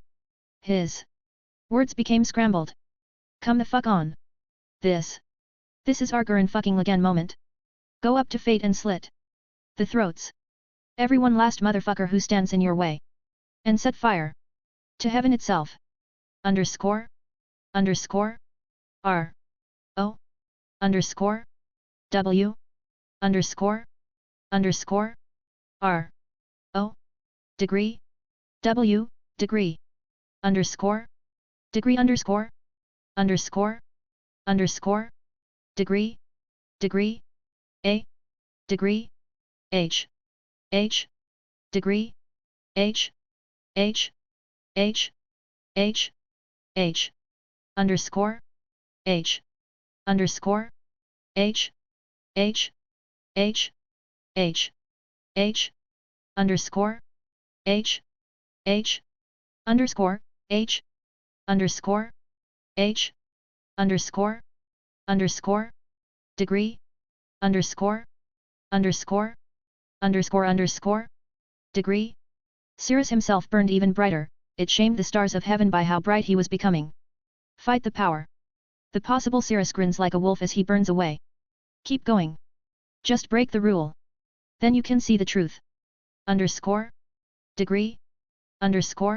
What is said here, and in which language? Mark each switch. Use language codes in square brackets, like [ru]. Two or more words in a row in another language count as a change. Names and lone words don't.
[en] His words became scrambled. Come the fuck on. This is our Gurren fucking Lagan moment. Go up to fate and slit the throats. Everyone last motherfucker who stands in your way. And set fire to heaven itself. Underscore. Underscore. R. O. Underscore. W. Underscore. Underscore. R. O. Degree. W. Degree. Underscore. Degree underscore. Underscore. Underscore. Degree. Degree. A. Degree. H. Degree. H. Underscore. Underscore. Underscore. Underscore. Underscore. Underscore. Underscore. Degree. Underscore. Underscore. Degree. Cyrus himself burned even brighter, it shamed the stars of heaven by how bright he was becoming. Fight the power. The possible Cyrus grins like a wolf as he burns away. Keep going. Just break the rule. Then you can see the truth. Underscore. Degree. Underscore.